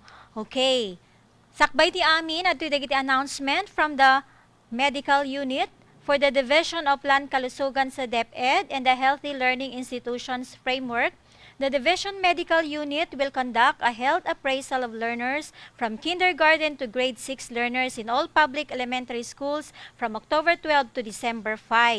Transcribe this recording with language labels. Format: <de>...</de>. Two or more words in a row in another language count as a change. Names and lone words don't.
<en>Okay.</en> <ilo>Sakbay ti amin, at dagiti</ilo> <en>announcement from the medical unit for the Division of Land Kalusugan sa DepEd and the Healthy Learning Institutions Framework. The Division Medical Unit will conduct a health appraisal of learners from kindergarten to grade 6 learners in all public elementary schools from October 12 to December 5.</en>